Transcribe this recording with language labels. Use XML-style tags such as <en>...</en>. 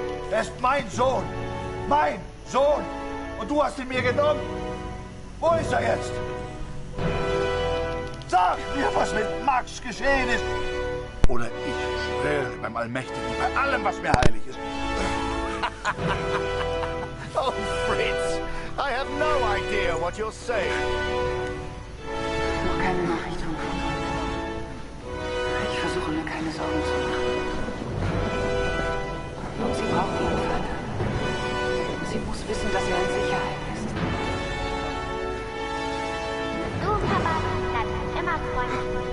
<de>Er ist mein Sohn. Mein Sohn. Und du hast ihn mir genommen. Wo ist er jetzt? Sag mir, was mit Max geschehen ist. Oder ich schwöre beim Allmächtigen, bei allem, was mir heilig ist.</de> <en>Oh, Fritz, I have no idea what you're saying.</en> <de>Noch keine Nachricht von Retold. Ich versuche mir keine Sorgen zu machen. Sie braucht ihren Vater. Sie muss wissen, dass er in Sicherheit ist. Du, Papa, bleib halt immer freundlich.</de>